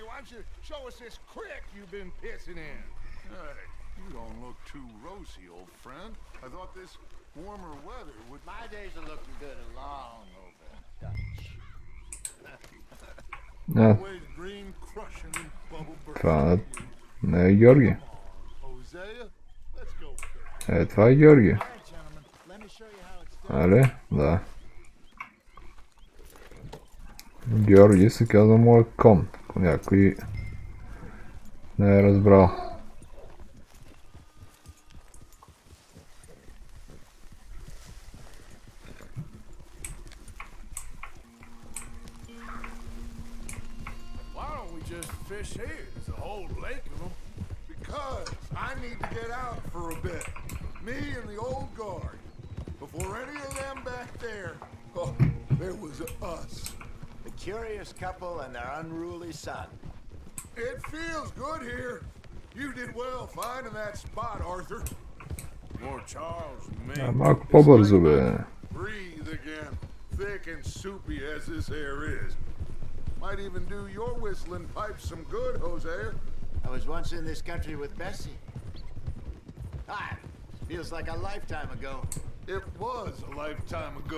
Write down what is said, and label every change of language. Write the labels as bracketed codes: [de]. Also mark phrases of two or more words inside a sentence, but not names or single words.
[en] Why don't you show us this creek you've been pissing in? Hey, you don't look too rosy, old friend. I thought this warmer weather would... My days are looking good and long over, Dutch. Always green crushing and bubble [bg] Това [en] bursting. [bg] не е Георги. [en] Hosea, let's go. [bg] Това е Георги. [en] All right, gentlemen, let me show you how it's done. [bg] Али? Да. Георги се казва моя кон, ако някой не е разбрал. [en] Why don't we just fish here? There's a whole lake of them. Because I need to get out for a bit. Me and the old guard. Before any of them back there, oh, there was us. The curious couple and their unruly son. It feels good here. You did well finding that spot, Arthur. More Charles than me. [bg] Малко по-бързо, бе. [en] Breathe again. Thick and soupy as this air is. Might even do your whistling pipes some good, Hosea. I was once in this country with Bessie. Ah, feels like a lifetime ago. It was a lifetime ago.